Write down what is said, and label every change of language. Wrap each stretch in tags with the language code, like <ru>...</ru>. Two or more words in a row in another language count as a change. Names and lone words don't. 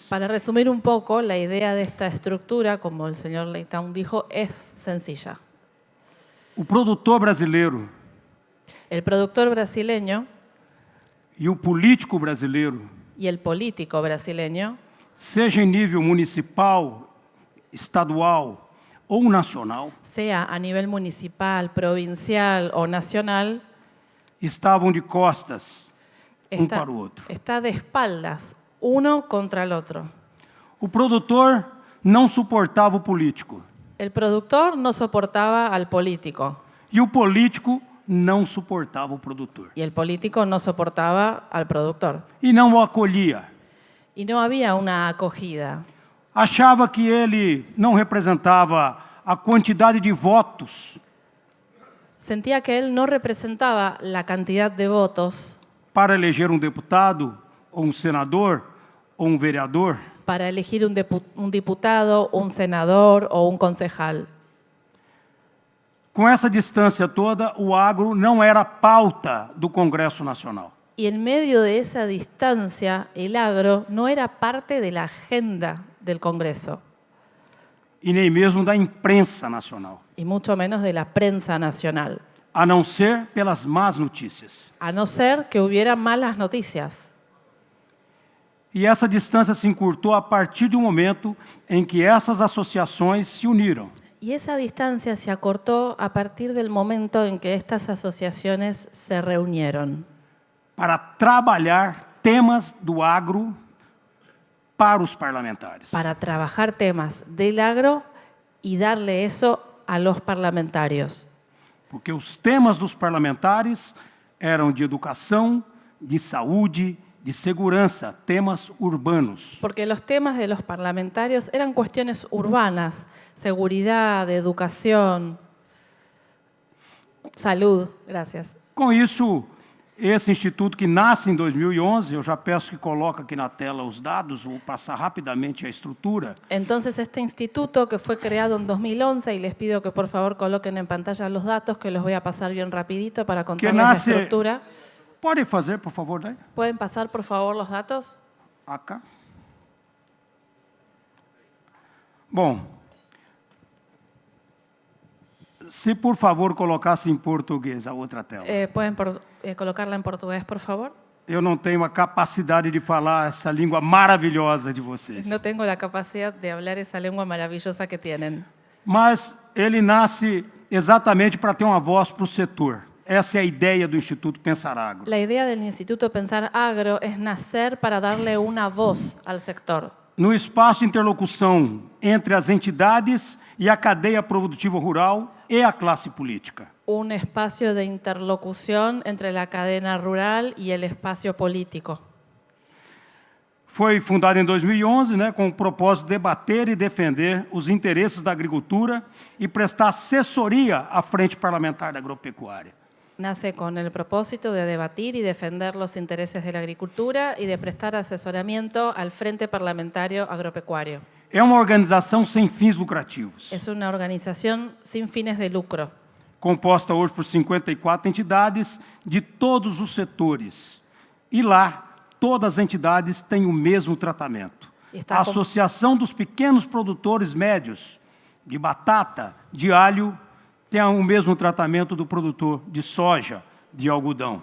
<es>Para resumir un poco, la idea de esta estructura, como el señor Leitão dijo, es sencilla.</es> <pt>O produtor brasileiro</pt> <es>El productor brasileño</es> <pt>e o político brasileiro,</pt> <es>y el político brasileño,</es> <pt>seja em nível municipal, estadual ou nacional,</pt> <es>sea a nivel municipal, provincial o nacional,</es> <pt>estavam de costas está, para o outro.</pt> <es>está de espaldas, uno contra el otro.</es> <pt>O produtor não suportava o político</pt> <es>El productor no soportaba al político</es> <pt>e o político não suportava o produtor</pt> <es>y el político no soportaba al productor.</es> <pt>e não o acolhia.</pt> <es>Y no había una acogida.</es> <pt>Achava que ele não representava a quantidade de votos</pt> <es>Sentía que él no representaba la cantidad de votos</es> <pt>para eleger um deputado ou um senador ou um vereador,</pt> <es>para elegir un diputado, un senador o un concejal.</es> <pt>com essa distância toda, o agro não era pauta do Congresso Nacional.</pt> <es>Y en medio de esa distancia, el agro no era parte de la agenda del Congreso,</es> <pt>E nem mesmo da imprensa nacional,</pt> <es>y mucho menos de la prensa nacional,</es> <pt>a não ser pelas más notícias.</pt> <es>a no ser que hubiera malas noticias.</es> <pt>E essa distância se encurtou a partir do momento em que essas associações se uniram</pt> <es>Y esa distancia se acortó a partir del momento en que estas asociaciones se reunieron</es> <pt>para trabalhar temas do agro para os parlamentares.</pt> <es>para trabajar temas del agro y darle eso a los parlamentarios.</es> <pt>Porque os temas dos parlamentares eram de educação, de saúde, de segurança, temas urbanos.</pt> <es>Porque los temas de los parlamentarios eran cuestiones urbanas, seguridad, educación, salud. Gracias.</es> <pt>Com isso, esse instituto que nasce em 2011, eu já peço que coloque aqui na tela os dados, vou passar rapidamente a estrutura.</pt> <es>Entonces, este instituto que fue creado en 2011, y les pido que por favor coloquen en pantalla los datos, que los voy a pasar bien rapidito para contarles la nace- estructura.</es> <pt>Pode fazer, por favor, né?</pt> <es>¿Pueden pasar por favor los datos? Acá.</es> <pt>Bom, se por favor colocasse em português a outra tela.</pt> <es>¿Pueden colocarla en portugués, por favor?</es> <pt>Eu não tenho a capacidade de falar essa língua maravilhosa de vocês.</pt> <es>No tengo la capacidad de hablar esa lengua maravillosa que tienen.</es> <pt>Mas ele nasce exatamente para ter uma voz para o setor. Essa é a ideia do Instituto Pensar Agro.</pt> <es>La idea del Instituto Pensar Agro es nacer para darle una voz al sector,</es> <pt>No espaço de interlocução entre as entidades e a cadeia produtiva rural e a classe política.</pt> <es>un espacio de interlocución entre la cadena rural y el espacio político.</es> <pt>Foi fundado em 2011, com o propósito de debater e defender os interesses da agricultura e prestar assessoria à Frente Parlamentar da Agropecuária.</pt> <es>nace con el propósito de debatir y defender los intereses de la agricultura y de prestar asesoramiento al Frente Parlamentario Agropecuario.</es> <pt>É uma organização sem fins lucrativos,</pt> <es>Es una organización sin fines de lucro,</es> <pt>composta hoje por 54 entidades de todos os setores. E lá, todas as entidades têm o mesmo tratamento. A Associação dos Pequenos Produtores Médios de batata, de alho, tem o mesmo tratamento do produtor de soja, de algodão.</pt>